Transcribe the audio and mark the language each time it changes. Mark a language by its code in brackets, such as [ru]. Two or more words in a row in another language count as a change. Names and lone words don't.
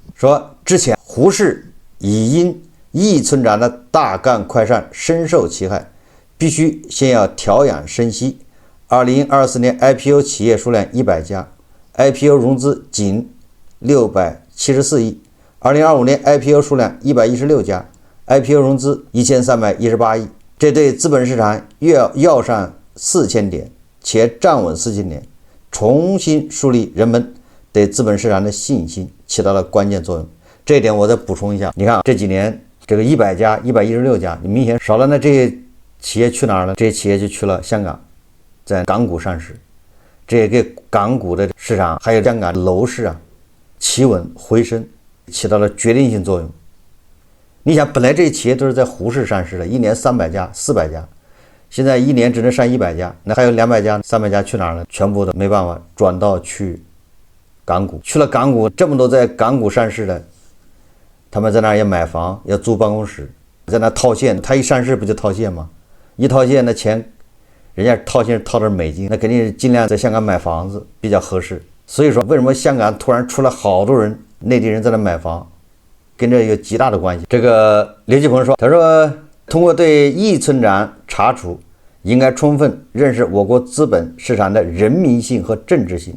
[zh] 說之前胡適已因易村長的大幹快上深受其害，必須先要調養生息。2024年 IPO 企業數量100家， IPO 融資僅674億。2025年 IPO 數量116家， IPO 融資1318億。這對資本市場要上4000點，且站穩4000點，重新樹立人們對資本市場的信心，起到了關鍵作用。這一點我再補充一下，你看這幾年這個100家、116家，你明顯少了，那这些企業去哪兒了？這些企業就去了香港，在港股上市，這也給港股的市場還有香港樓市啊企穩回升起到了決定性作用。你想，本來這些企業都是在胡適上市的，一年300家、400家，現在一年只能上100家，那還有200家、300家去哪兒了？全部都没辦法轉到去港股，去了港股，這麼多在港股上市的，他們在那兒也買房，要租辦公室，在那套现，他一上市不就套现嗎？一套现那錢，人家套现套的是美金，那肯定是尽量在香港買房子比較合適。所以說，為什麼香港突然出了好多人，內地人在那買房，跟這有極大的關係。這個劉繼鵬說，他說通過對易村長查處，應該充分認識我國資本市場的人民性和政治性。